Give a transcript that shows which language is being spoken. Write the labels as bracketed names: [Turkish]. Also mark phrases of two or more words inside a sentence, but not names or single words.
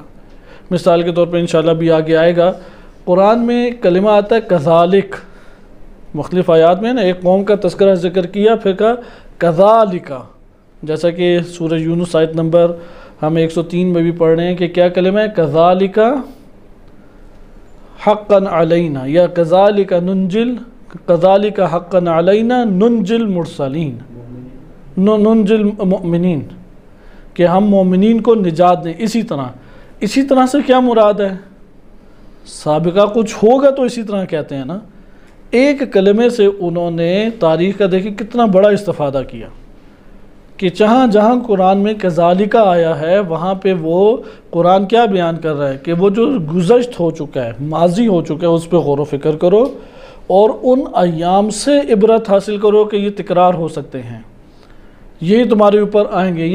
[Urdu] مثال کے طور پہ انشاءاللہ بھی آگے آئے گا، قرآن میں کلمہ آتا ہے کذالک، مختلف آیات میں نا ایک قوم کا تذکرہ ذکر کیا، پھر کہا کذالک، جیسا کہ سورہ یونس آیت نمبر ہم 103 میں بھی پڑھ رہے ہیں کہ کیا کلمہ ہے؟ [Arabic] کذالک حقا علینا یا کذالک ننجل، کذالک حقا علینا ننجل مرسلین، ننجل مؤمنین، [Urdu] کہ ہم مومنین کو نجات دیں۔ اسی طرح سے کیا مراد ہے؟ سابقہ کچھ ہوگا تو اسی طرح کہتے ہیں نا۔ ایک کلمے سے انہوں نے تاریخ کا دیکھیں کتنا بڑا استفادہ کیا، کہ جہاں جہاں قرآن میں کذالک آیا ہے وہاں پہ وہ قرآن کیا بیان کر رہا ہے کہ وہ جو گزشت ہو چکا ہے، ماضی ہو چکا ہے، اس پہ غور و فکر کرو اور ان ایام سے عبرت حاصل کرو کہ یہ تکرار ہو سکتے ہیں، یہ تمہارے اوپر آئیں گے۔